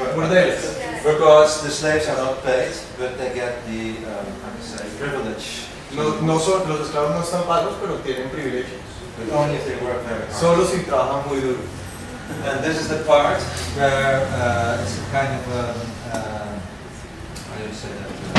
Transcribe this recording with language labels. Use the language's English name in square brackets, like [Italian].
[English] burdeles, because the slaves are not paid, but they get the privilege. [Spanish] No son, los esclavos no están pagos, pero tienen privilegios. [English] Only if they work very hard. [Spanish] Solo si trabajan muy duro. [English] And this is the part where it's a kind of how do you say that?